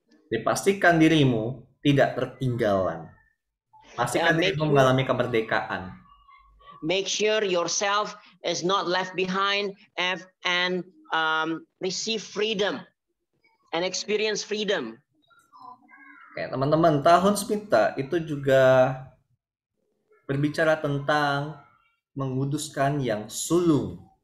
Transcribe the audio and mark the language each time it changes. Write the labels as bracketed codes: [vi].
[id] Dipastikan dirimu tidak tertinggalan. Pastikan dirimu mengalami kemerdekaan. [en] Make sure yourself is not left behind and receive freedom and experience freedom. [id] Oke, teman-teman, tahun Smita itu juga berbicara tentang menguduskan yang sulung.